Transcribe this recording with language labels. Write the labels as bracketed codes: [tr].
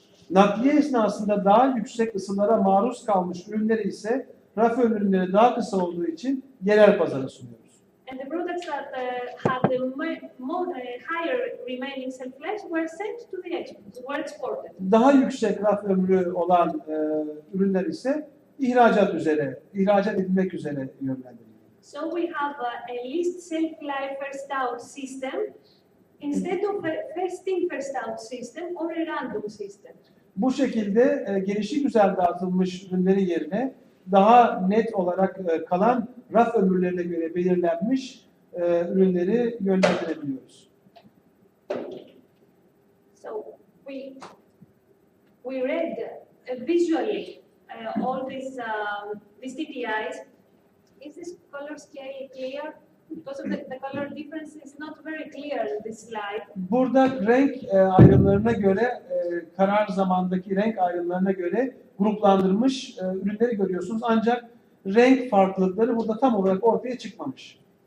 [tr] Nakliye esnasında daha yüksek ısılara maruz kalmış ürünleri ise raf ömürleri daha kısa olduğu için yerel pazara sunuyoruz. [en] And the products that had the higher remaining shelf life were sent to the were exported. [tr] Daha yüksek raf ömrü olan ürünler ise ihracat edilmek üzere yönlendiriliyor. [en] So we have a least shelf life first out system instead of a first in first out system or a random system. [tr] Bu şekilde gelişigüzel dağıtılmış ürünlerin yerine daha net olarak kalan raf ömürlerine göre belirlenmiş ürünleri yönlendirebiliyoruz. [en] So we read visually all these TTIs. Is this color scale clear? Because of the color difference is not very clear in this slide. [tr] Burada renk ayrımlarına göre, karar zamandaki renk ayrımlarına göre gruplandırmış ürünleri görüyorsunuz. Ancak renk farklılıkları burada tam olarak ortaya çıkmamış.